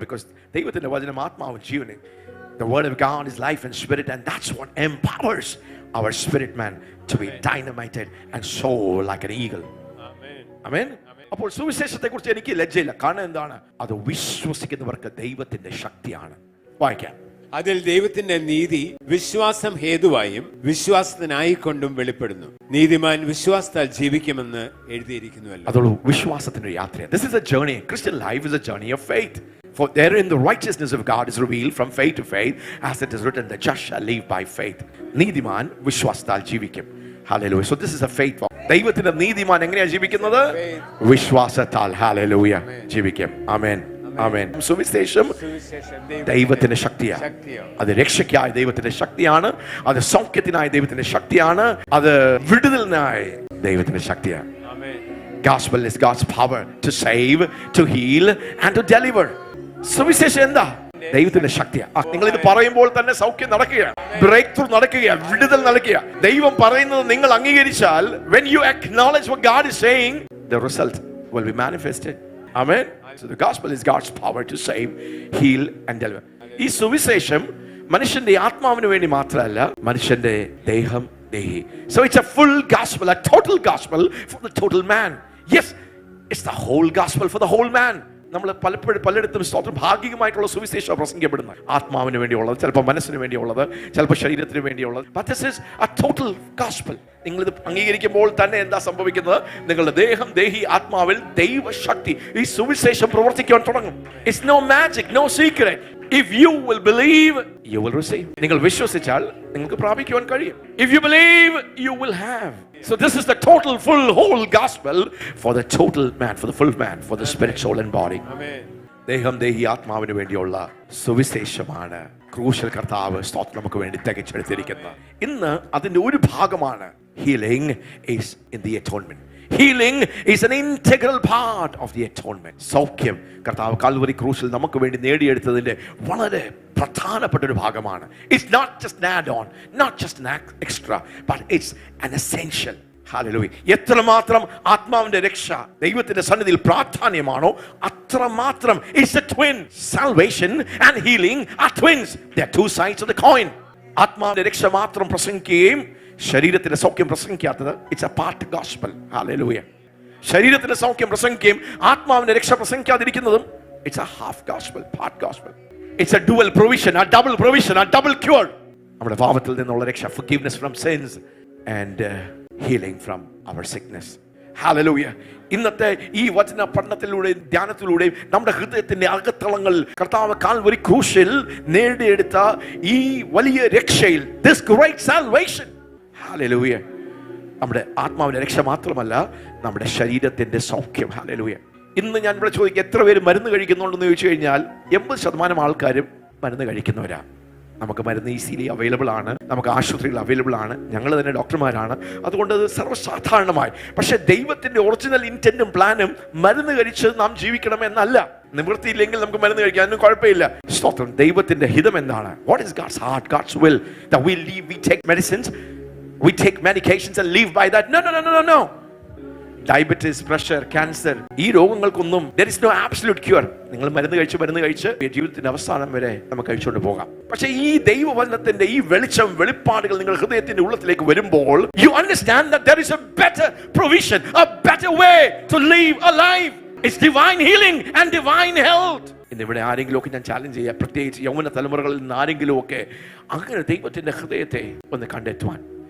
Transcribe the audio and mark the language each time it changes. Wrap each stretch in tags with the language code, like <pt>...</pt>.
<ml>Because ദൈവത്തിന്റെ വചനം ആത്മാവും ജീവനും.</ml> <en>The word of God is life and spirit, and that's what empowers our spirit man to be dynamited and soar like an eagle. Amen.</en> <ml>അപ്പോൾ സുവിശേഷത്തെ കുറിച്ച് എനിക്ക് ലജ്ജയില്ല. കാരണം എന്താണ്? അത് വിശ്വസിക്കുന്നവർക്ക് ദൈവത്തിന്റെ ശക്തിയാണ്. വായിക്കാം. അതിൽ ദൈവത്തിന്റെ നീതി വിശ്വാസം ഹേതുവായും വിശ്വാസത്തിനായിക്കൊണ്ടും വെളിപ്പെടുന്നു. നീതിമാൻ വിശ്വാസത്താൽ ജീവിക്കുമെന്ന് എഴുതിയിരിക്കുന്നുവല്ലോ. അതുള്ള വിശ്വാസത്തിന്റെ യാത്ര.</ml> <en>This is a journey. Christian life is a journey of faith. For therein the righteousness of God is revealed from faith to faith, as it is written, the just shall live by faith.</en> <ml>നീതിമാൻ വിശ്വാസത്താൽ ജീവിക്കും. Hallelujah.</ml> <en>So this is a faith walk.</en> <ml>ദൈവത്തിന്റെ നീതിമാൻ എങ്ങനെയാണ് ജീവിക്കുന്നത്? വിശ്വാസത്താൽ. Hallelujah. ജീവിക്കും. ആമേൻ. ആമേൻ. സുവിശേഷം ദൈവത്തിന്റെ ശക്തിയാണ്. അത് രക്ഷയ്ക്കായ ദൈവത്തിന്റെ ശക്തിയാണ്, അത് സൗഖ്യത്തിനായ ദൈവത്തിന്റെ ശക്തിയാണ്, അത് വിടുതലിനായ ദൈവത്തിന്റെ ശക്തിയാണ്.</ml> <en>Gospel is God's power to save, to heal and to deliver.</en> <ml>സുവിശേഷം എന്താ? ദൈവത്തിന്റെ ശക്തിയാണ്. നിങ്ങൾ ഇത് പറയുമ്പോൾ തന്നെ സൗഖ്യം നടക്കുക, ബ്രേക്ക് ത്രൂ നടക്കുക, വിടുതൽ നടക്കുക. ദൈവം പറയുന്നത് നിങ്ങൾ അംഗീകരിച്ചാൽ,</ml> <en>when you acknowledge what God is saying, the result will be manifested. Amen. So the gospel is God's power to save, heal and deliver.</en> <ml>ഈ സുവിശേഷം മനുഷ്യന്റെ ആത്മാവിന് വേണ്ടി മാത്രമല്ല, മനുഷ്യന്റെ ദേഹം ദേഹി.</ml> <en>So it's a full gospel, a total gospel for the total man. Yes, it's the whole gospel for the whole man.</en> <ml>നമ്മൾ പലയിടത്തും സ്തോത്രം ഭാഗികമായിട്ടുള്ള സുവിശേഷം പ്രസംഗിക്കപ്പെടുന്നത്. ആത്മാവിന് വേണ്ടിയുള്ളത്, ചിലപ്പോൾ മനസ്സിന് വേണ്ടിയുള്ളത്, ചിലപ്പോൾ ശരീരത്തിന് വേണ്ടിയുള്ളത്.</ml> <en>But this is a total gospel.</en> <ml>നിങ്ങളിത് അംഗീകരിക്കുമ്പോൾ തന്നെ എന്താ സംഭവിക്കുന്നത്? നിങ്ങളുടെ ദേഹം ദേഹി ആത്മാവിൽ ദൈവശക്തി, ഈ സുവിശേഷം പ്രവർത്തിക്കാൻ തുടങ്ങും.</ml> <en>It's no magic, no secret. If you will believe, you will receive.</en> <ml>നിങ്ങൾ വിശ്വസിച്ചാൽ നിങ്ങൾക്ക് പ്രാപിക്കുവാൻ കഴിയും.</ml> <en>If you believe, you will have. So this is the total, full, whole gospel for the total man, for the full man, for the spirit, soul and body.</en> <ml>ദേഹം ദേഹി ആത്മാവിന് വേണ്ടിയുള്ള സുവിശേഷമാണ് ക്രൂശിൽ കർത്താവ് സ്തോത്രം നമുക്ക് വേണ്ടി തികച്ചെടുത്തിരിക്കുന്നത്. ഇന്ന് അതിന്റെ ഒരു ഭാഗമാണ്</ml> <en>healing is in the atonement. Healing is an integral part of the atonement.</en> <ml>സൗഖ്യം കർത്താവ് കാൽവരി ക്രൂശിൽ നമുക്ക് വേണ്ടി നേടിയെടുത്തതിന്റെ വളരെ പ്രധാനപ്പെട്ട ഒരു ഭാഗമാണ്.</ml> <en>It's not just an add-on, not just an extra, but it's an essential. Hallelujah.</en> <ml>എത്രമാത്രം ആത്മാവിന്റെ രക്ഷ ദൈവത്തിന്റെ സന്നിധിയിൽ പ്രാധാന്യമാണോ അത്രമാത്രം</ml> <en>it's a twin. Salvation and healing are twins. They are two sides of the coin.</en> <ml>ആത്മാവിന്റെ രക്ഷ മാത്രം പ്രസംഗിക്കുകയും ശരീരത്തിന്റെ സൗഖ്യം പ്രസംഗിക്കാത്തത്</ml> <en>It's a part gospel.</en> <ml>Hallelujah. ശരീരത്തിന്റെ സൗഖ്യം പ്രസംഗിക്കുകയും ആത്മാവിന്റെ രക്ഷ പ്രസംഗിക്കാതിരിക്കുന്നതും</ml> <en>It's a half gospel, part gospel. It's a dual provision, a double provision, a double cure.</en> <ml>നമ്മുടെ പാപത്തിൽ നിന്നുള്ള രക്ഷ,</ml> <en>forgiveness from sins and healing from our sickness. Hallelujah.</en> <ml>ഇന്നത്തെ ഈ വചന പഠനത്തിലൂടെയും ധ്യാനത്തിലൂടെയും നമ്മുടെ ഹൃദയത്തിന്റെ അകത്തളങ്ങൾ കർത്താവ് കാൽവരി ക്രൂശിൽ നേടിയെടുത്ത ഈ വലിയ രക്ഷയിൽ,</ml> <en>this great salvation. Hallelujah.</en> <ml>നമ്മുടെ ആത്മാവിന്റെ രക്ഷ മാത്രമല്ല, നമ്മുടെ ശരീരത്തിന്റെ സൗഖ്യം. Hallelujah. ഇന്ന് ഞാൻ ഇവിടെ ചോദിക്കുക, എത്ര പേര് മരുന്ന് കഴിക്കുന്നുണ്ടെന്ന് ചോദിച്ചു കഴിഞ്ഞാൽ 80% ആൾക്കാരും മരുന്ന് കഴിക്കുന്നവരാണ്. നമുക്ക് മരുന്ന് ഈസിലി അവൈലബിൾ ആണ്, നമുക്ക് ആശുപത്രികൾ അവൈലബിൾ ആണ്, ഞങ്ങൾ തന്നെ ഡോക്ടർമാരാണ്, അതുകൊണ്ട് അത് സർവ്വസാധാരണമായി. പക്ഷെ ദൈവത്തിന്റെ ഒറിജിനൽ ഇന്റന്റും പ്ലാനും മരുന്ന് കഴിച്ച് നാം ജീവിക്കണം എന്നല്ല. നിവൃത്തിയില്ലെങ്കിൽ നമുക്ക് മരുന്ന് കഴിക്കാൻ ഒന്നും കുഴപ്പമില്ല. സ്തോത്രം. ദൈവത്തിന്റെ ഹിതം എന്താണ്?</ml> <en>What is God's heart, God's will? That we live, we take medicines, we take medications and live by that. No.</en> <ml>Diabetes, pressure, cancer, ഈ രോഗങ്ങൾക്കൊന്നും</ml> <en>there is no absolute cure.</en> <ml>നിങ്ങൾ മരുന്ന് കഴിച്ച് ജീവിതത്തിന്റെ അവസാനം വരെ നമുക്ക് കഴിച്ചുകൊണ്ട് പോകാം. പക്ഷേ ഈ ദൈവവചനത്തിന്റെ ഈ വെളിപ്പാടുകൾ നിങ്ങൾ ഹൃദയത്തിന്റെ ഉള്ളത്തിലേക്ക് വരുമ്പോൾ</ml> <en>you understand that there is a better provision, a better way to live a life. It's divine healing and divine health.</en> <ml>ഇന്നിവിടെ ആരെങ്കിലും ഒക്കെ ഞാൻ ചാലഞ്ച് ചെയ്യാം, പ്രത്യേകിച്ച് യൗവന തലമുറകളിൽ നിന്ന് ആരെങ്കിലും ഒക്കെ അങ്ങനെ ദൈവത്തിന്റെ ഹൃദയത്തെ ഒന്ന് കണ്ടെത്തുവാൻ.</ml>